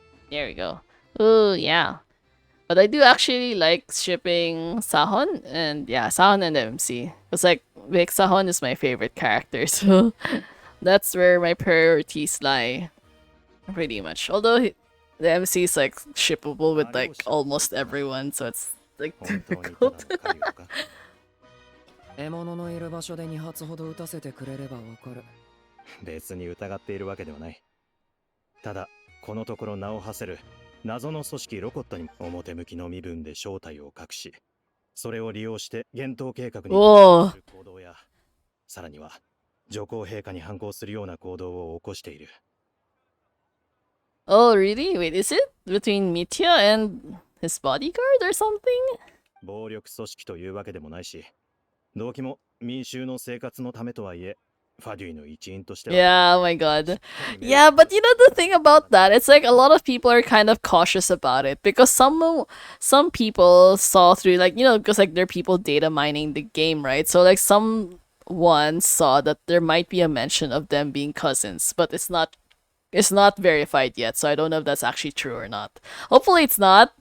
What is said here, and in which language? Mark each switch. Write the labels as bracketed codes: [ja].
[en] There we go. Oh yeah. But I do actually like shipping Sahon, and yeah, Sahon and MC. It's like Vic Sahon is my favorite character, so that's where my priorities lie. Pretty much. Although the MC is like shippable with like almost everyone, so it's like difficult. [ja] 獲物のいる場所で2発ほど撃たせてくれればわかる。別に疑っているわけではない。ただこのところ名を馳せる謎の組織ロコットに表向きの身分で正体を隠し、それを利用して幻冬計画にする行動や、さらには女皇陛下に反抗するような行動を起こしている。 [en] Oh, really? Wait, is it between Mitya and his bodyguard or something? [ja] 暴力組織というわけでもないし、動機も民衆の生活のためとはいえ、ファデュイの一員としては [en] Yeah, oh my god. Yeah, but you know the thing about that, it's like a lot of people are kind of cautious about it because some people saw through like because like there are people data mining the game, right? So like someone saw that there might be a mention of them being cousins, but it's not verified yet, so I don't know if that's actually true or not. Hopefully it's not.